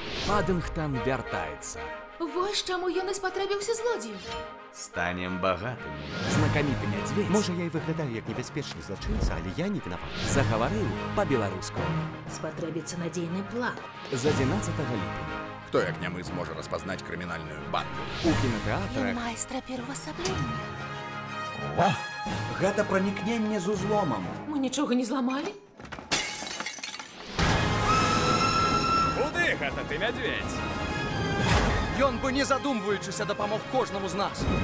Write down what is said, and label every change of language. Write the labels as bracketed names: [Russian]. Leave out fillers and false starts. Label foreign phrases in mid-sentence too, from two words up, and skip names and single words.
[Belarusian] Паддингтон вяртаецца. Вось чаму ён і спатрэбіўся злодзею. Станем багатымі. Знакаміты мядзведь Можа, я і выглядаю як небяспечны злачынца, але я не вінават. загаварыў па-беларуску. Спатрэбіцца надзейны план. З 11 ліпеня. [Russian] Кто, як не мы, сможет распознать криминальную банду? [Belarusian] У кінатэатрах майстра пераўвасаблення. Гэта пранікненне з узломам. Мы нічога не зламалі? Куды гэта ты, мядзведь? Ён бы, не задумваючыся, дапамог кожнаму з нас.